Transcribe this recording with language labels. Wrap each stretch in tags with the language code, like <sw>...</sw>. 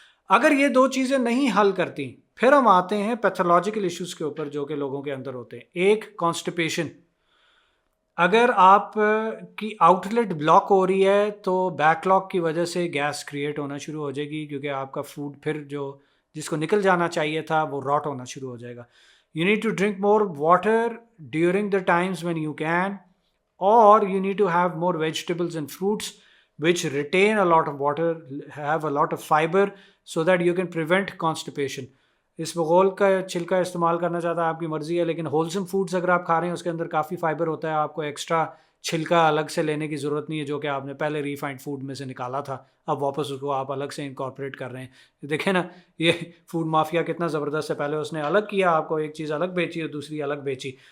<ur>اگر یہ دو چیزیں نہیں حل کرتی, پھر ہم آتے ہیں پیتھولوجیکل ایشوز کے اوپر جو کہ لوگوں کے اندر ہوتے ہیں. ایک کانسٹیپیشن. اگر آپ کی آؤٹ لیٹ بلاک ہو رہی ہے تو بیک لاک کی وجہ سے گیس کریٹ ہونا شروع ہو جائے گی, کیونکہ آپ کا فوڈ پھر جس کو نکل جانا چاہیے تھا وہ راٹ ہونا شروع ہو جائے گا.</ur> <en>you need to drink more water during the times when you can,</en> <ur>اور</ur> <en>you need to have more vegetables and fruits which retain a lot of water, have a lot of fiber, so that you can prevent constipation.</en> <ur>اس بغول کا چھلکا استعمال کرنا چاہتا ہے آپ کی مرضی ہے, لیکن ہولسم فوڈس اگر آپ کھا رہے ہیں اس کے اندر کافی فائبر ہوتا ہے, آپ کو ایکسٹرا چھلکا الگ سے لینے کی ضرورت نہیں ہے جو کہ آپ نے پہلے ریفائنڈ فوڈ میں سے نکالا تھا, اب واپس اس کو آپ الگ سے انکارپوریٹ کر رہے ہیں. دیکھیں نا یہ فوڈ مافیا کتنا زبردست ہے, پہلے اس نے الگ کیا, آپ کو ایک چیز الگ بیچی اور دوسری الگ بیچی.</ur>